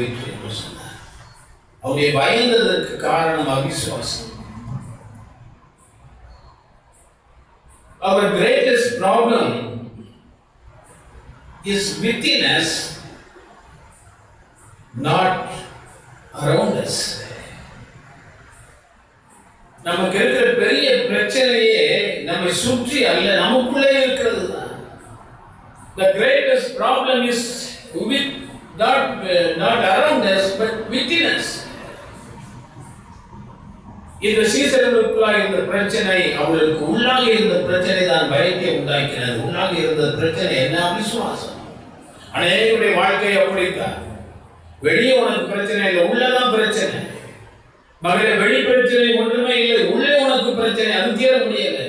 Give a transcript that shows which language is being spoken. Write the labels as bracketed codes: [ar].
[ta] என்று சொன்னார். அவருடைய பயந்ததற்கு காரணம் அவிசுவாசம். [en] Our greatest problem is within us, not around us. [ta] நமக்கு இருக்கிற பெரிய பிரச்சனையே நம்மை சுற்றி அல்ல, நமக்குள்ளே இருக்கிறது தான். [en] The greatest problem is with not around us but within us. [ta] இந்த சீசர்களுக்குள்ளாக இருந்த பிரச்சனை, அவர்களுக்கு உள்ளாக இருந்த பிரச்சனை தான் பயத்தை உண்டாக்கினது. உள்ளாக இருந்த பிரச்சனை என்ன? அவிசுவாசம். அநேகருடைய வாழ்க்கை அப்படித்தான். வெளியே உனக்கு பிரச்சனை இல்லை, உள்ளதான் பிரச்சனை. மகளே, வெளி பிரச்சனை ஒன்றுமே இல்லை, உள்ளே உனக்கு பிரச்சனை, அது தீர முடியல.